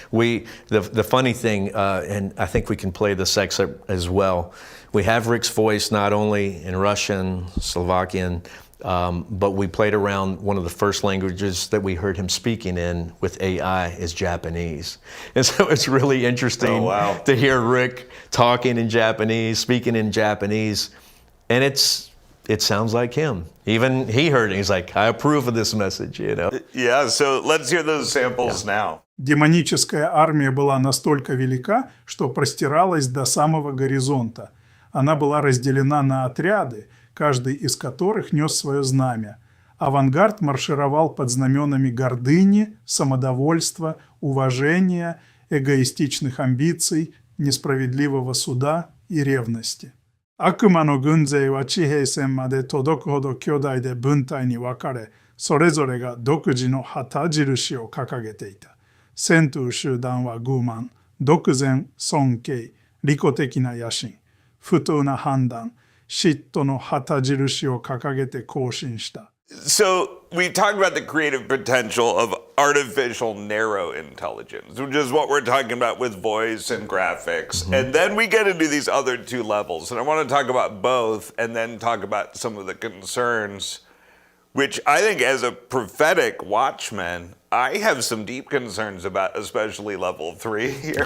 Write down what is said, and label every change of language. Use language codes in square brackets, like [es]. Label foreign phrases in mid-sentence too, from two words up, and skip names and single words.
[en] The funny thing, and I think we can play this excerpt as well, we have Rick's voice not only in Russian, Slovakian, but we played around one of the first languages that we heard him speaking in with AI is Japanese. And so it's really interesting to hear Rick talking in Japanese, speaking in Japanese. And it sounds like him. Even he heard it. He's like, I approve of this message, Yeah, so let's hear those samples now. [ru] Демоническая армия была настолько велика, что простиралась до самого горизонта. Она была разделена на отряды, каждый из которых нес свое знамя. Авангард маршировал под знаменами гордыни, самодовольства, уважения, эгоистичных амбиций, несправедливого суда и ревности. [ja] 悪魔の軍勢は地平線まで届くほど巨大で分隊に分かれ、それぞれが独自の旗印を掲げていた。戦闘集団は傲慢、 独善尊敬、利己的な野心、不当な判断、嫉妬の旗印を掲げて行進した。 [en] So we talked about the creative potential of artificial narrow intelligence, which is what we're talking about with voice and graphics. And then we get into these other two levels. And I want to talk about both and then talk about some of the concerns, which I think as a prophetic watchman, I have some deep concerns about, especially level 3 here.